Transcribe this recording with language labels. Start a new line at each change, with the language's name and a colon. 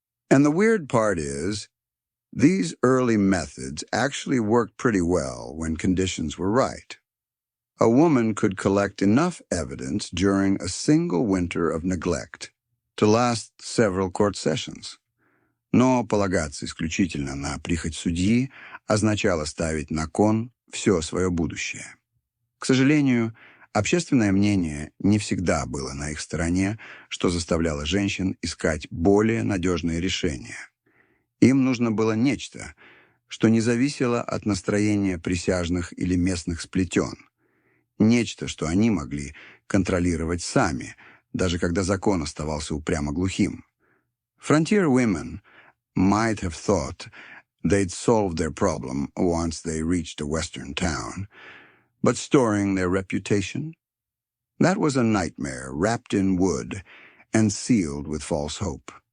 English: And the weird part is, these early methods actually worked pretty well when conditions were right. A woman could collect enough evidence during a single winter of neglect to last several court sessions.
Russian: Но полагаться исключительно на прихоть судьи означало ставить на кон все свое будущее. К сожалению, общественное мнение не всегда было на их стороне, что заставляло женщин искать более надежные решения. Им нужно было нечто, что не зависело от настроения присяжных или местных сплетен. Нечто, что они могли контролировать сами, даже когда закон оставался упрямо глухим.
English: Frontier women might have thought they'd solved their problem once they reached a Western town, but storing their reputation? That was a nightmare wrapped in wood and sealed with false hope.